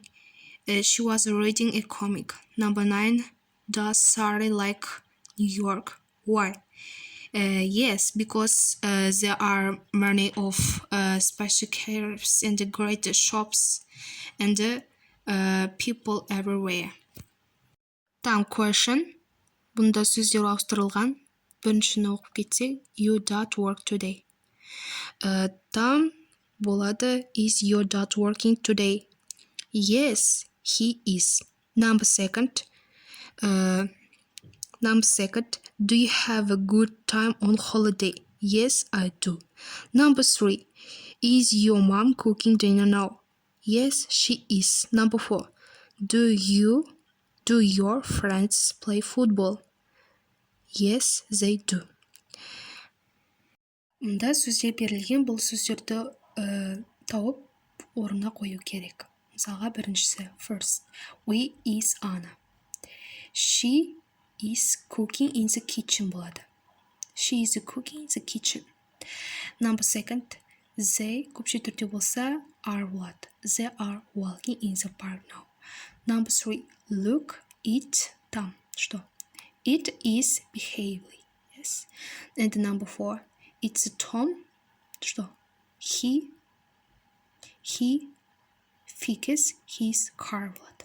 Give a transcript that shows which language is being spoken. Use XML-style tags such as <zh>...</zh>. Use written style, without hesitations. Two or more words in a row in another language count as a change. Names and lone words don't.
<en>She was reading a comic. Number 9, does Sarah like New York? Why? Yes, because there are many of special cafes and great shops and people everywhere. Там question.</en> <kk>Бұнда сөздер ауыстырылған. Біріншіні оқып кетсек,</kk> <en>your dad work today.</en> <kk>Там болады,</kk> <en>is your dad working today? Yes, he is. Number second, do you have a good time on holiday? Yes, I do. Number 3, is your mom cooking dinner now? Yes, she is. Number 4, do your friends play football? Yes, they do.</en> <kk>Мұнда сөздер берілген, бұл сөздерді тауып орнына қою керек. Мысалға біріншісі,</kk> <en>first, we is Anna. She is cooking in the kitchen болады. She is cooking in the kitchen. Number second, they</en> <kk>көпше түрде болса</kk> <en>are болады. They are walking in the park now. Number 3, look, it,</en> <ru>там, что?</ru> <en>It is behaving. Yes. And number 4, it's Tom, что? He fixes his car болады.</en>